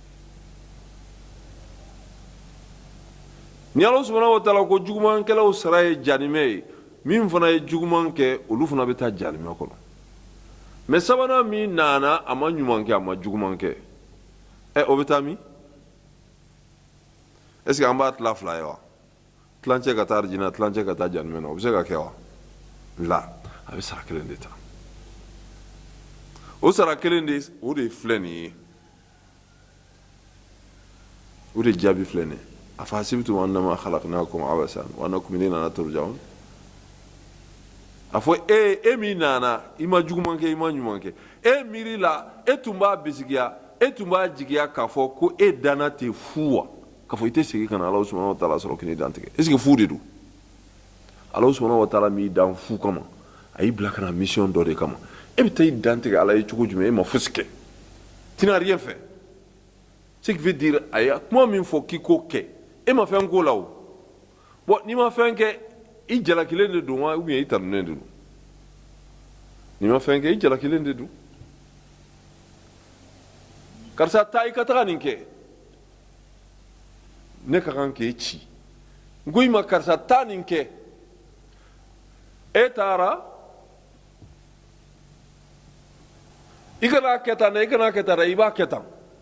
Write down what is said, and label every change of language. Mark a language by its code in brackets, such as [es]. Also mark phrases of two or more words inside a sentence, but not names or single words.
[bm] ni ala [ar] سبحانه وتعالى [bm] ko jugumankɛlaw sara ye janimɛ ye min fana ye juguman kɛ olu fana bɛ taa janimɛ kɔnɔ mɛ sabanan min nana a ma ɲuman kɛ a ma juguman kɛ o bɛ taa min [fr] est ce que [bm] an b'a tila fila ye wa tilancɛ ka taa arijinɛ tilancɛ ka taa janimɛ na o bɛ se ka kɛ wa la a bɛ sara kelen de ta o sara kelen de o de filɛ nin ye o de jaabi filɛ nin ye [ar] أفحسبتم أنما خلقناكم عبثا وأنكم إلينا لا ترجعون [bm] a fɔ e min nana i ma juguman kɛ i ma ɲuman kɛ e miiri la e tun b'a bisigiya e tun b'a jigiya k'a fɔ ko e danna tɛ fu wa k'a fɔ i tɛ segin ka na Alahu [ar] سبحانه وتعالى [bm] sɔrɔ k'i ni dantigɛ [fr] est ce que [bm] fu de don Alahu [ar] سبحانه وتعالى [bm] m'i dan fu kama a y'i bila ka na mission dɔ de kama e bɛ taa i dantigɛ ala ye cogo jumɛn e ma fosi kɛ [fr] tu n'as rien fait ce qui veut dire [bm] a ye kuma min fɔ k'i k'o kɛ e ma fɛn k'o la o bon n'i ma fɛn kɛ i jalakilen de don wa [fr] ou bien [bm] i tanunen de don n'i ma fɛn kɛ i jalakilen de don karisa taa i ka taga nin kɛ ne ka kan k'e ci n ko i ma karisa taa nin kɛ e taara i kana kɛ tan dɛ i kana kɛ tan dɛ i b'a kɛ tan